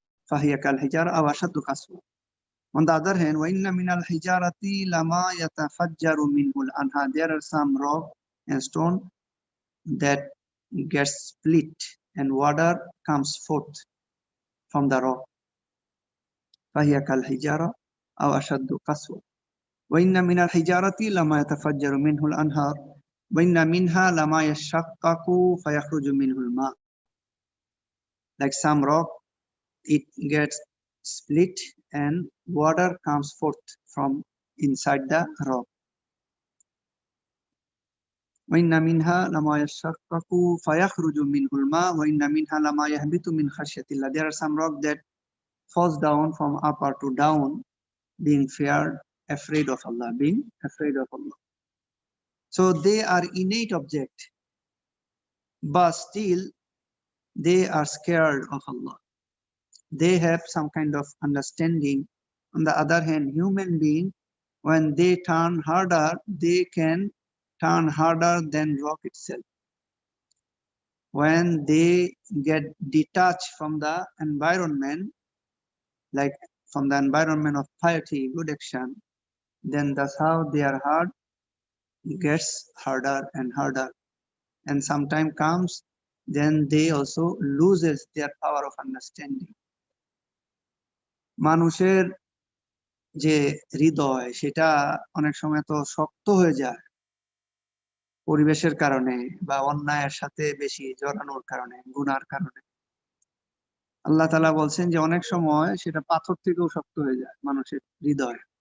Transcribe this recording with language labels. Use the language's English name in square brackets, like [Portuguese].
[Arabic] Fahiya kal hijar aw ashaddu qaswa. [English] On the other hand, [Arabic] wa inna min al hijarati lama yatafajjaru minhu al anhar, [English] there are some rock and stone that gets split and water comes forth from the rock. [Arabic] فهي كالحجارة أو أشد قسوة وإن من الحجارة لما يتفجر منه الأنهار وإن منها لما يشقق فيخرج منه الماء. [English] Like some rock, it gets split and water comes forth from inside the rock. [Arabic] وإن منها لما يشقق فيخرج منه الماء وإن منها لما يهبط من خشية الله. [English] There are some rock that falls down from upper to down, being feared, afraid of Allah, being afraid of Allah. So they are innate object, but still they are scared of Allah. They have some kind of understanding. On the other hand, human being, when they turn harder, they can turn harder than rock itself. When they get detached from the environment, like from the environment of piety, good action, then that's how their heart gets harder and harder. And some time comes, then they also loses their power of understanding. [Bangla] মানুষের যে হৃদয়, সেটা অনেক সময় তো শক্ত হয়ে যায় পরিবেশের কারণে বা অন্যায়ের সাথে বেশি জড়ানোর কারণে, গুনার কারণে। আল্লাহ তাআলা বলছেন যে অনেক সময় সেটা পাথর থেকেও শক্ত হয়ে যায় মানুষের হৃদয়।